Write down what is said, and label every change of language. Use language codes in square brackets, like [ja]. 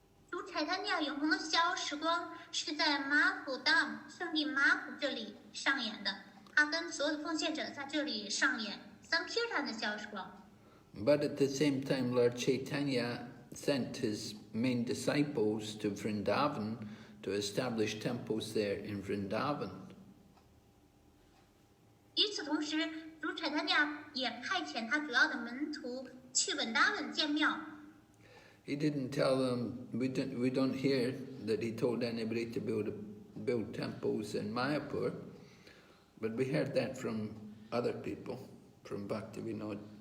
[zh] 主 Chaitanya 永恒的逍遥时光是在马普 Dham 圣地马普这里上演的，他跟所有的奉献者在这里上演 Sankirtan 的逍遥时光。 [en] But at the same time, Lord Chaitanya sent his main disciples to Vrindavan to establish temples there in Vrindavan. [zh] 与此同时，主 Chaitanya 也派遣他主要的门徒去文达文建庙。 [en] He didn't tell them, we don't hear that he told anybody to build temples in Mayapur, but we heard that from other people, from Bhaktivinoda.